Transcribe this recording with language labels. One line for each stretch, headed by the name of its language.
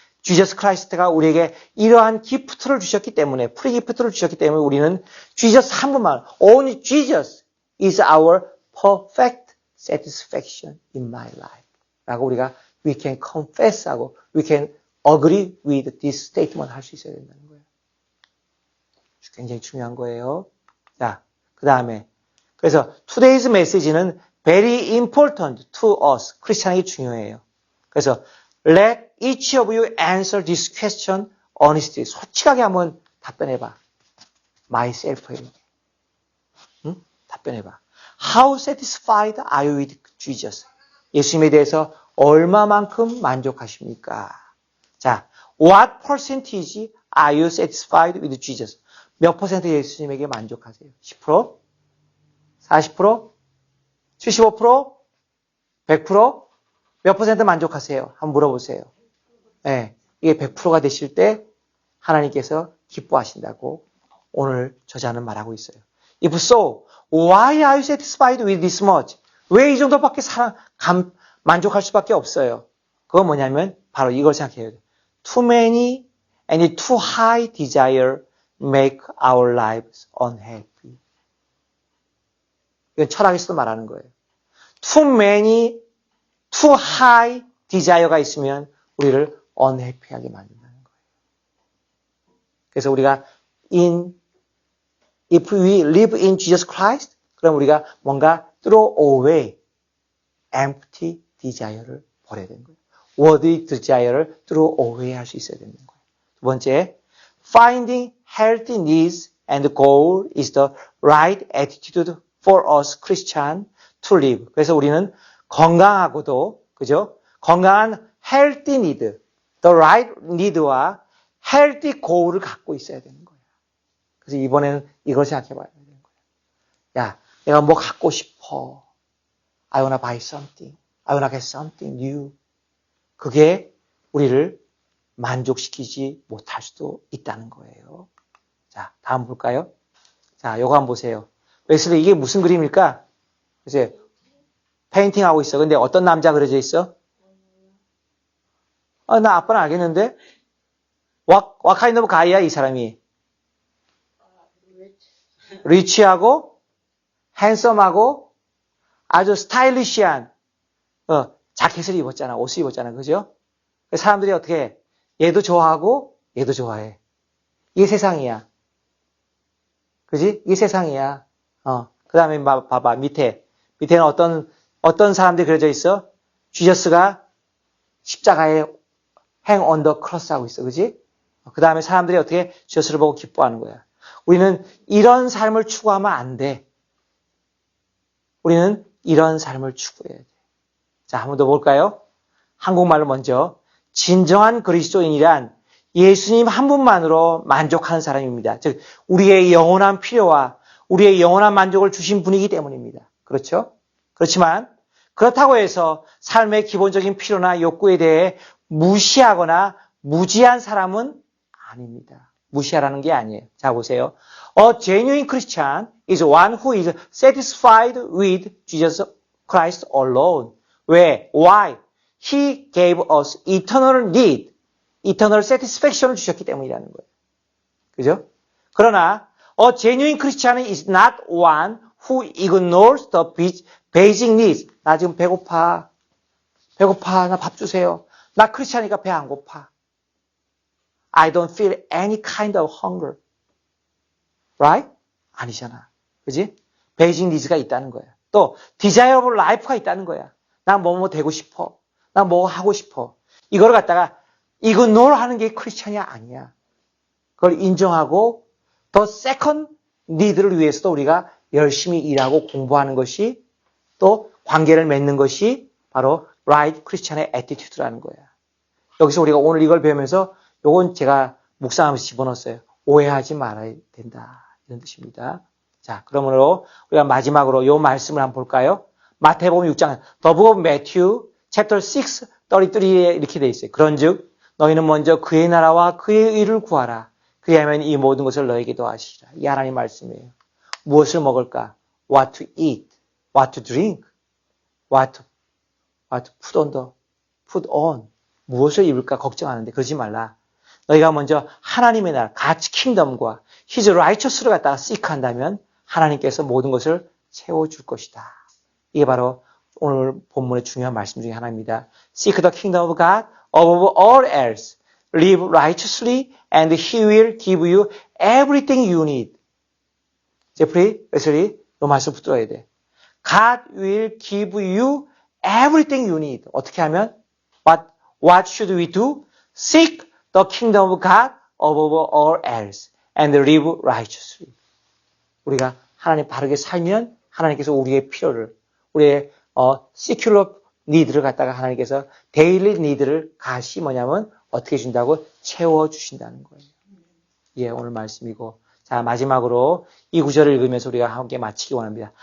Korean: 지저스 크라이스트가 우리에게 이러한 기프트를 주셨기 때문에 프리 기프트를 주셨기 때문에 우리는 지저스 한 분만
English: only Jesus is our perfect satisfaction in my life
Korean: 라고 우리가
English: we can confess
Korean: 하고
English: we can agree with this statement
Korean: 할 수 있어야 된다는 거예요. 굉장히 중요한 거예요. 자, 그 다음에 그래서
English: today's message는 very important to us.
Korean: 크리스찬에게 중요해요. 그래서
English: let each of you answer this question honestly.
Korean: 솔직하게 한번 답변해봐. myself에게. 응? 답변해봐.
English: How satisfied are you with Jesus?
Korean: 예수님에 대해서 얼마만큼 만족하십니까?
English: 자, what percentage are you satisfied with Jesus?
Korean: 몇 퍼센트 예수님에게 만족하세요? 10%? 40%? 75%? 100%? 몇 퍼센트 만족하세요? 한번 물어보세요. 네, 이게 100%가 되실 때 하나님께서 기뻐하신다고 오늘 저자는 말하고 있어요.
English: If so, why are you satisfied with this much?
Korean: 왜 이 정도밖에 만족할 수밖에 없어요? 그건 뭐냐면 바로 이걸 생각해야 돼요.
English: Too many and too high desire make our lives unhappy.
Korean: 이건 철학에서도 말하는 거예요.
English: Too many, too high desire
Korean: 가 있으면 우리를 unhappy하게 만든다는 거예요. 그래서 우리가
English: if we live in Jesus Christ,
Korean: 그럼 우리가 뭔가
English: throw away empty desire
Korean: 를 버려야 되는 거예요.
English: worthy desire
Korean: 를
English: throw away
Korean: 할 수 있어야 되는 거예요. 두 번째,
English: finding healthy needs and goal is the right attitude for us Christian to live.
Korean: 그래서 우리는 건강하고도, 그죠? 건강한
English: healthy need, the right need
Korean: 와
English: healthy goal
Korean: 을 갖고 있어야 되는 거예요. 그래서 이번에는 이걸 생각해 봐야 되는 거예요. 야, 내가 뭐 갖고 싶어.
English: I wanna buy something. I wanna get something new.
Korean: 그게 우리를 만족시키지 못할 수도 있다는 거예요. 자, 다음 볼까요? 자, 요거 한번 보세요. 웨슬리, 이게 무슨 그림일까? 글쎄, 페인팅 하고 있어. 근데 어떤 남자 그려져 있어? 나 아빠는 알겠는데?
English: What kind of guy야,
Korean: 이 사람이? 리치하고, 핸섬하고, 아주 스타일리시한, 자켓을 입었잖아. 옷을 입었잖아. 그죠? 사람들이 어떻게 해? 얘도 좋아하고, 얘도 좋아해. 이게 세상이야. 그지? 이게 세상이야. 그 다음에 봐봐. 밑에는 어떤 사람들이 그려져 있어? 지저스가 십자가에
English: hang on the cross
Korean: 하고 있어. 그지? 그 다음에 사람들이 어떻게 지저스를 보고 기뻐하는 거야. 우리는 이런 삶을 추구하면 안 돼. 우리는 이런 삶을 추구해야 돼. 자, 한 번 더 볼까요? 한국말로 먼저. 진정한 그리스도인이란 예수님 한 분만으로 만족하는 사람입니다. 즉, 우리의 영원한 필요와 우리의 영원한 만족을 주신 분이기 때문입니다. 그렇죠? 그렇지만 그렇다고 해서 삶의 기본적인 필요나 욕구에 대해 무시하거나 무지한 사람은 아닙니다. 무시하라는 게 아니에요. 자, 보세요.
English: A genuine Christian is one who is satisfied with Jesus Christ alone.
Korean: 왜?
English: Why? He gave us eternal need, eternal satisfaction
Korean: 을 주셨기 때문이라는 거예요. 그죠? 그러나
English: a genuine Christian is not one who ignores the basic needs.
Korean: 나 지금 배고파. 나 밥 주세요. 나 크리스찬이니까 배 안 고파.
English: I don't feel any kind of hunger. Right?
Korean: 아니잖아. 그지?
English: basic needs
Korean: 가 있다는 거야. 또
English: desirable life
Korean: 가 있다는 거야. 나 뭐 되고 싶어. 나 뭐 하고 싶어. 이걸 갖다가 ignore 하는 게 크리스찬이 아니야. 그걸 인정하고 더 second need를 위해서도 우리가 열심히 일하고 공부하는 것이 또 관계를 맺는 것이 바로 right 크리스찬의 attitude라는 거야. 여기서 우리가 오늘 이걸 배우면서 요건 제가 묵상하면서 집어넣었어요. 오해하지 말아야 된다. 이런 뜻입니다. 자, 그러므로 우리가 마지막으로 요 말씀을 한번 볼까요? 마태복음 6장,
English: The Book of Matthew, chapter 6, 33
Korean: 에 이렇게 돼 있어요. 그런즉 너희는 먼저 그의 나라와 그의 의를 구하라. 그리하면 이 모든 것을 너에게 더하시리라. 이 하나님 말씀이에요. 무엇을 먹을까?
English: What to eat, what to drink, what to put on.
Korean: 무엇을 입을까 걱정하는데 그러지 말라. 너희가 먼저 하나님의 나라,
English: God's kingdom
Korean: 과
English: His righteous
Korean: 를 갖다가 seek한다면 하나님께서 모든 것을 채워줄 것이다. 이게 바로 오늘 본문의 중요한 말씀 중에 하나입니다.
English: Seek the kingdom of God above all else. Live righteously and He will give you everything you need.
Korean: 제프리, 웨슬리, 이 말씀 붙들어야 돼.
English: God will give you everything you need.
Korean: 어떻게 하면?
English: What should we do? Seek the kingdom of God above all else and live righteously.
Korean: 우리가 하나님 바르게 살면 하나님께서 우리의 필요를, 우리의
English: secular need
Korean: 를 갖다가 하나님께서
English: daily need
Korean: 를 같이 뭐냐면 어떻게 준다고? 채워주신다는 거예요. 예, 오늘 말씀이고. 자, 마지막으로 이 구절을 읽으면서 우리가 함께 마치기 원합니다.